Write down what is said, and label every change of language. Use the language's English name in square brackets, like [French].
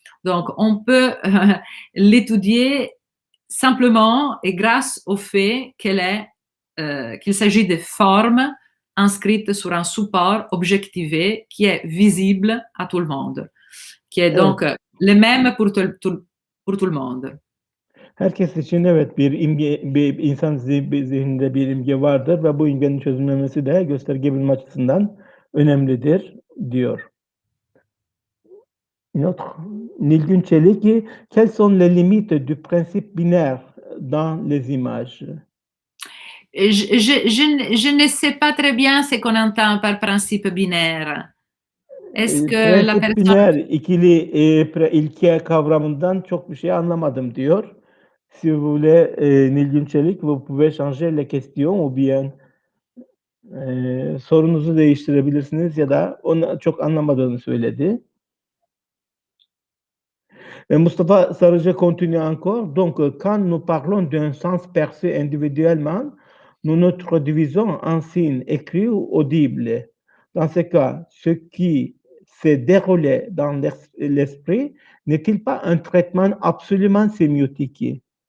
[French] Donc, on peut l'étudier simplement et grâce au fait qu'il s'agit de formes inscrites sur un support objectivé qui est visible à tout le monde, qui est donc le même pour tout le monde. [Turkish] Herkes için evet bir insan zihninde bir imge vardır ve bu imgenin çözümlemesi de gösterge bilimi açısından önemlidir diyor. [French] Une autre, Nilgün Çelik, quelles sont les limites du principe binaire dans les images? Je ne sais pas très bien ce qu'on entend par principe binaire. Est-ce que la [Turkish] Prensip [French] personne... [Turkish] biner, ilke kavramından çok bir şey anlamadım diyor. [French] Si vous voulez, Nilgün Çelik, vous pouvez changer les questions ou bien [Turkish] sorunuzu değiştirebilirsiniz ya da onu çok anlamadığını söyledi. [French] Mustafa Sarıca continue encore. Donc, quand nous parlons d'un sens perçu individuellement, nous nous traduisons en signes écrits ou audibles. Dans ce cas, ce qui s'est déroulé dans l'esprit n'est-il pas un traitement absolument sémiotique?